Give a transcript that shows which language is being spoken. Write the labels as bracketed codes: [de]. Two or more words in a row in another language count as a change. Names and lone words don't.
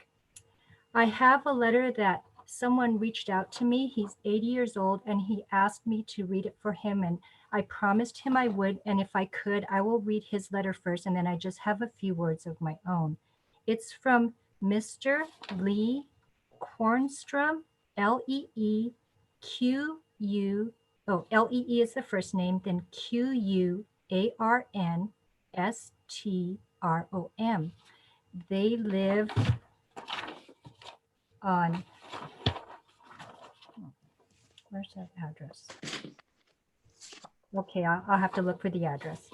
[en] I have a letter that someone reached out to me. He's 80 years old and he asked me to read it for him, and I promised him I would, and if I could, I will read his letter first, and then I just have a few words of my own. It's from Mr. Lee Kornstrom, L-E-E-Q-U, L-E-E is the first name, then Q-U-A-R-N-S-T-R-O-M. They live on, where's that address? Okay, I'll have to look for the address.